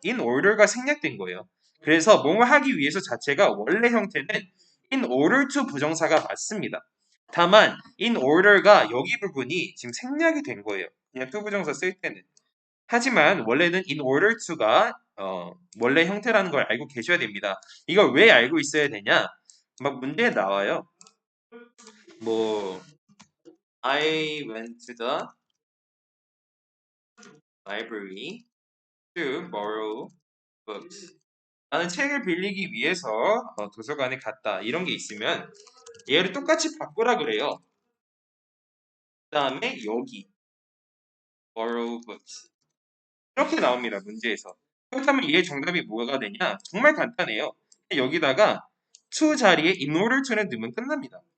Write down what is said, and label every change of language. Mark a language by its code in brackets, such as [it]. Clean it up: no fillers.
[ko] in order가 생략된 거예요. 그래서 뭐뭐 하기 위해서 자체가 원래 형태는 in order to 부정사가 맞습니다. 다만 in order가 여기 부분이 지금 생략이 된 거예요. 그냥 to 부정사 쓸 때는. 하지만 원래는 in order to가 원래 형태라는 걸 알고 계셔야 됩니다. 이걸 왜 알고 있어야 되냐? 막 문제에 나와요. [en] 뭐 I went to the library to borrow books. [ko] 나는 책을 빌리기 위해서 도서관에 갔다. 이런 게 있으면 얘를 똑같이 바꾸라 그래요. 그 다음에 여기 [en] borrow books. [ko] 이렇게 나옵니다. 문제에서. 그렇다면 얘의 정답이 뭐가 되냐? 정말 간단해요. 여기다가 to 자리에 in order to는 넣으면 끝납니다.